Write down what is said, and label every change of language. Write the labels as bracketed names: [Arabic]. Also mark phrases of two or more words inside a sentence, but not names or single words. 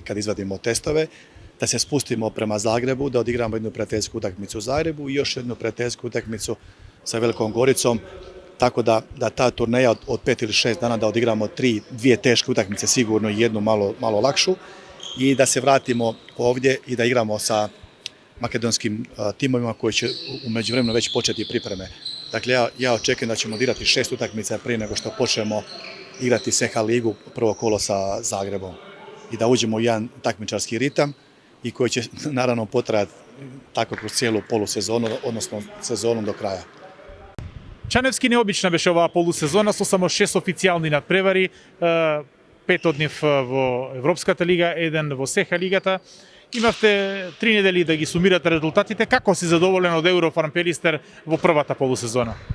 [Croatian] kad izvadimo testove, da se spustimo prema Zagrebu, da odigramo jednu prijateljsku utakmicu u Zagrebu i još jednu prijateljsku utakmicu sa Velikom Goricom, tako da ta turneja od 5 ili 6 dana da odigramo dvije teške utakmice sigurno i jednu malo lakšu i da se vratimo ovdje i da igramo sa makedonskim timovima koji će u međuvremenu već početi pripreme. Dakle, ja očekujem da ćemo odigrati 6 utakmica prije nego što počnemo igrati SHL ligu prvo kolo sa Zagrebom i da uđemo u jedan takmičarski ritam i koji će naravno potrajati tako kroz cijelu polusezonu, odnosno sezonu do kraja. [Macedonian] Чаневски необична беше оваа полусезона со само 6 официјални надпревари, 5 од нив во Европската лига, 1 во СХ лигата. Имавте 3 недели да ги сумирате резултатите. Како си задоволен од Еврофарм Пелистер во првата полусезона?